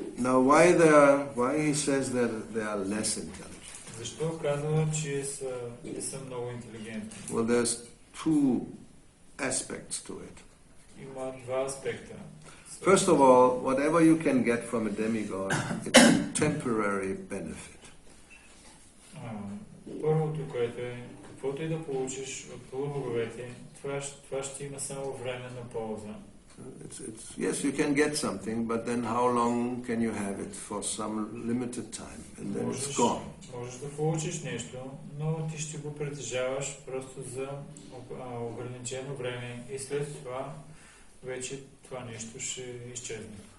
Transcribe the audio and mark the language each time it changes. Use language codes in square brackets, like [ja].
[en] Now why he says that they are less intelligent? [bg] Защо казва, че не са много интелигентни? [en] Well, there's two aspects to it. [bg] Има два аспекта. [en] First of all, whatever you can get from a demigod, it's a temporary benefit. [bg] Първото, което е, каквото и да получиш от полубоговете, това ще има само временна полза. [en] Yes, you can get something, but then how long can you have it? For some limited time, and then it's gone. [bg] Можеш да получиш нещо, но ти ще го притежаваш просто за ограничено време и след това вече това нещо ще изчезне.